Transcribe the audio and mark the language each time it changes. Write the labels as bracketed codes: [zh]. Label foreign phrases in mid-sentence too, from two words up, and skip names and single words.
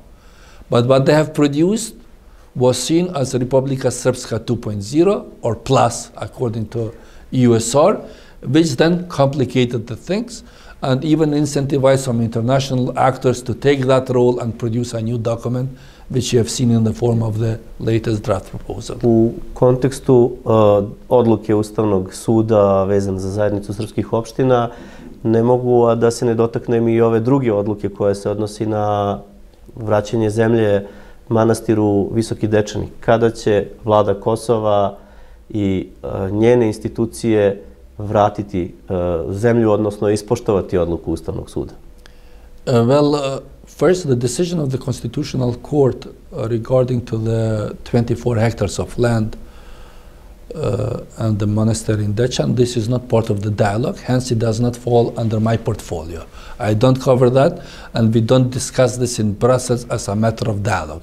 [en] But what they have produced was seen as Republika Srpska 2.0 or plus, according to USR, which then complicated the things and even incentivized some international actors to take that role and produce a new document, which you have seen in the form of the latest draft proposal. [sr] U kontekstu odluke Ustavnog suda vezan za zajednicu srpskih opština, ne mogu a da se ne dotaknem i ove druge odluke koje se odnosi na vraćanje zemlje manastiru Visoki Dečani. Kada će Vlada Kosova i njene institucije vratiti zemlju, odnosno ispoštovati odluku Ustavnog suda? [en] First, the decision of the Constitutional Court regarding to the 24 hectares of land and the monastery in Dečan, this is not part of the dialogue, hence it does not fall under my portfolio. I don't cover that, and we don't discuss this in Brussels as a matter of dialogue.